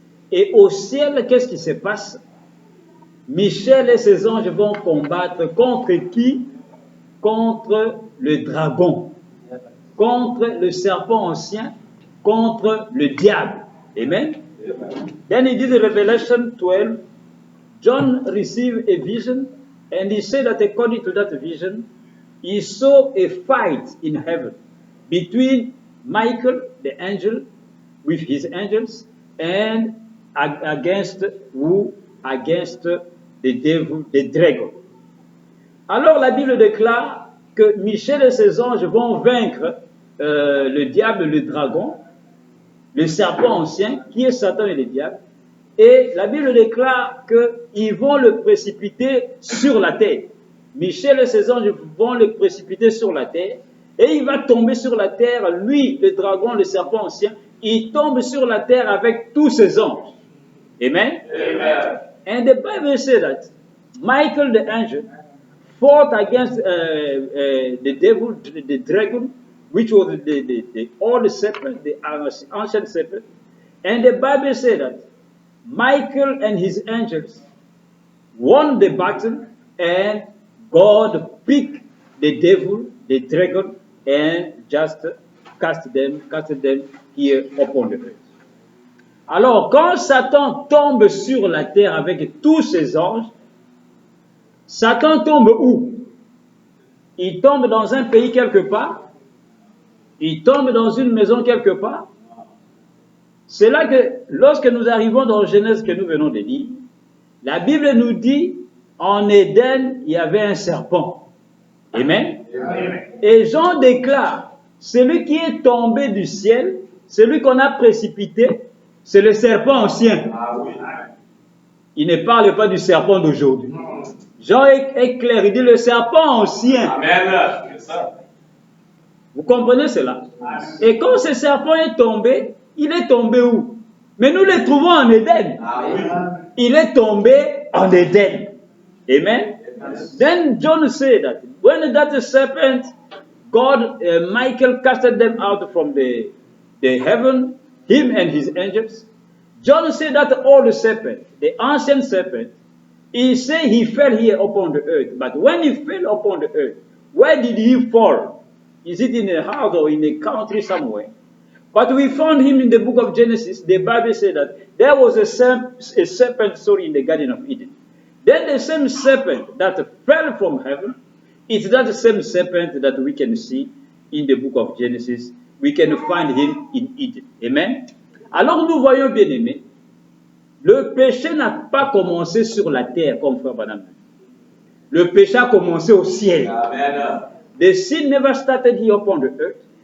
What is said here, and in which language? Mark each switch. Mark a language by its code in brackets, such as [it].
[fr] Et au ciel, qu'est-ce qui se passe? Michel et ses anges vont combattre contre qui? Contre le dragon, contre le serpent ancien, contre le diable. [en] Amen. Then he did Revelation 12. John received a vision, and he said that according to that vision, he saw a fight in heaven between Michael, the angel, with his angels, and against who? Against the devil, the dragon. [fr] Alors la Bible déclare que Michel et ses anges vont vaincre le diable, le dragon, le serpent ancien, qui est Satan et le diable. Et la Bible déclare qu'ils vont le précipiter sur la terre. Michel et ses anges vont le précipiter sur la terre. Et il va tomber sur la terre, lui, le dragon, le serpent ancien, il tombe sur la terre avec tous ses anges. Amen? Amen. [en] And the Bible says that Michael the angel fought against the devil, the dragon, which was the old serpent, the ancient serpent. And the Bible says that Michael and his angels won the battle, and God picked the devil, the dragon, and just cast them here upon the earth. [fr] Alors, quand Satan tombe sur la terre avec tous ses anges, Satan tombe où? Il tombe dans un pays quelque part? Il tombe dans une maison quelque part? C'est là que, lorsque nous arrivons dans Genèse que nous venons de lire, la Bible nous dit, en Éden, il y avait un serpent. Amen. Amen. Et Jean déclare, celui qui est tombé du ciel, celui qu'on a précipité, c'est le serpent ancien. Il ne parle pas du serpent d'aujourd'hui. Jean est clair, il dit le serpent ancien. Amen. Vous comprenez cela? Et quand ce serpent est tombé, il est tombé où? Mais nous le trouvons en Éden. Il est tombé en Éden. Amen. [en] Then John said that when that serpent, God, Michael casted them out from the heaven, him and his angels. John said that old serpent, the ancient serpent, he said he fell here upon the earth. But when he fell upon the earth, where did he fall? Is it in a house or in a country somewhere? But we found him in the book of Genesis. The Bible said that there was a serpent in the Garden of Eden. Then the same serpent that fell from heaven, it's that same serpent that we can see in the book of Genesis. We can find him in Eden. Amen. [fr] Alors nous voyons, bien aimés, le péché n'a pas commencé sur la terre comme frère Branham. Le péché a commencé au ciel. Amen. [en] The sin never started here upon the earth.